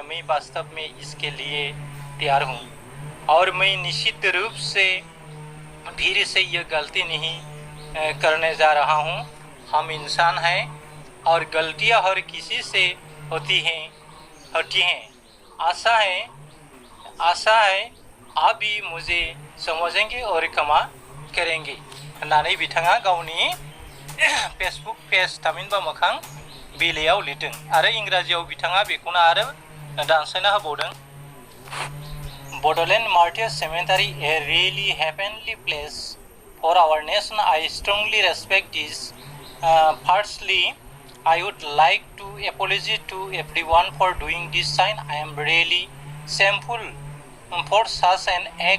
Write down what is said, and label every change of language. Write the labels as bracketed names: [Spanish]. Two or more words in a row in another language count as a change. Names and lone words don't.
[Hindi] मैं वास्तव में इसके लिए तैयार हूँ और मैं निश्चित रूप से फिर से यह गलती नहीं करने जा रहा हूँ। हम इंसान हैं और गलतियाँ हर किसी से होती हैं। आशा है आप भी मुझे समझेंगे और क्षमा करेंगे [Bodo] होननानै बिथाङा गावनि फेसबुक पेज थामहिनबा मोखां बिलाइयाव लिरदों आरो इंराजियाव बिथाङा बेखौनो आरो दानस्लायना होबावदों। [English] Bodoland Martyrs Cemetery, a really heavenly place for our nation. I strongly respect this. Firstly, I would like to apologize to everyone for doing this sign. I am really shameful for such an act.